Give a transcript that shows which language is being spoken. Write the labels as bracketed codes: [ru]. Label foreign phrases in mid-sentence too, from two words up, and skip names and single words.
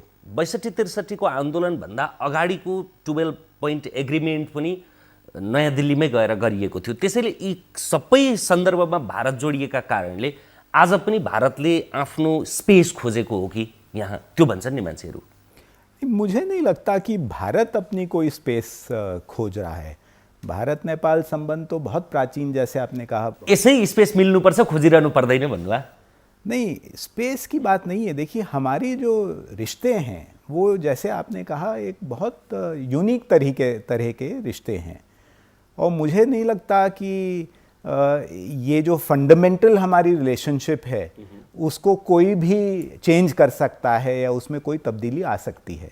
[ne] 62-63 को आन्दोलनभन्दा अगाडिको 12 [en] point agreement [ne] पनि नयाँ दिल्लीमै गएर गरिएको थियो। त्यसैले यी सबै सन्दर्भमा भारत जोडिएका कारणले आज पनि भारतले आफ्नो स्पेस खोजेको हो कि यहाँ, त्यो भन्छन् नि मान्छेहरू। [hi] मुझे नहीं लगता कि भारत अपनी कोई स्पेस खोज रहा है। भारत नेपाल संबंध तो बहुत प्राचीन, जैसे आपने कहा, [ne] यसै स्पेस मिल्नुपर्छ, खोजिरहनु पर्दैन भन्नुभयो। [hi] नहीं, स्पेस की बात नहीं है। देखिए, हमारी जो रिश्ते हैं वो, जैसे आपने कहा, एक बहुत यूनिक तरह के रिश्ते हैं। और मुझे नहीं लगता कि ये जो फंडामेंटल हमारी रिलेशनशिप है उसको कोई भी चेंज कर सकता है या उसमें कोई तब्दीली आ सकती है।